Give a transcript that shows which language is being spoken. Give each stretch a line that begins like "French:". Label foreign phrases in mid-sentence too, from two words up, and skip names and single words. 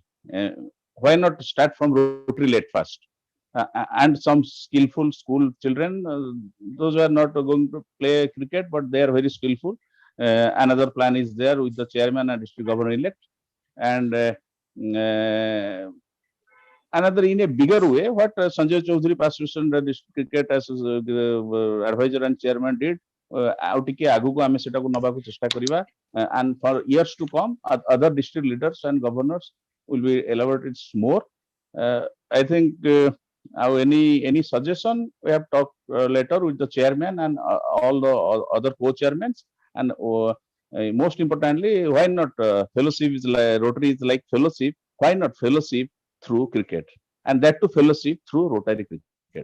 English: Why not start from Rotary late first, and some skillful school children, those who are not going to play cricket but they are very skillful. Another plan is there with the chairman and district governor-elect, and another in a bigger way, what Sanjay Chaudhary, past district cricket as advisor and chairman did,
Odia: ଆଉ ଟିକେ ଆଗକୁ ଆମେ ସେଟାକୁ ନବାକୁ ଚେଷ୍ଟା କରିବା
English: and for years to come other district leaders and governors will be elaborated more. I think any suggestion we have talked later with the chairman and all the other co-chairmen, and most importantly, why not fellowship is like Rotary is like fellowship, why not fellowship through cricket, and that to fellowship through Rotary cricket.